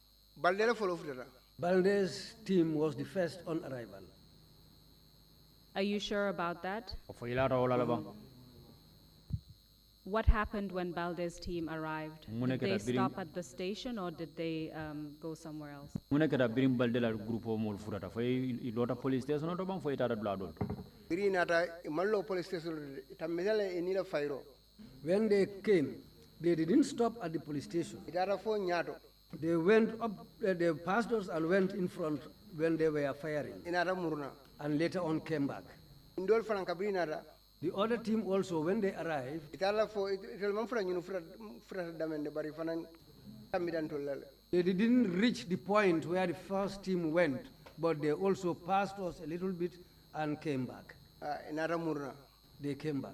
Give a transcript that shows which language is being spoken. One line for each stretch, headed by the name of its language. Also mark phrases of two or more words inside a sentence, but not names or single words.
Mandingo: Baldela follow futata.
English: Balde's team was the first on arrival. Are you sure about that?
Mandingo: fo ilata wala la bang
English: What happened when Balde's team arrived?
Mandingo: Mune
English: Did they
Mandingo: keta biring-
English: stop at the station or did they go somewhere else?
Mandingo: mune keta birim balde la grupo mol furata fo ilota
English: police station
Mandingo: to bang fo itata dula dol Biri nata mallo
English: police station
Mandingo: tamizale enila fairo.
English: When they came, they didn't stop at the police station.
Mandingo: Itara fo nyato.
English: They went up, the pastors and went in front when they were firing,
Mandingo: Inata muruna.
English: and later on came back.
Mandingo: Indol fanan kabiri nata.
English: The other team also, when they arrived,
Mandingo: Itala fo itel man fura nyunu fura damende bari fanan kamidan tolale.
English: they didn't reach the point where the first team went, but they also passed us a little bit and came back.
Mandingo: Inata muruna.
English: They came back.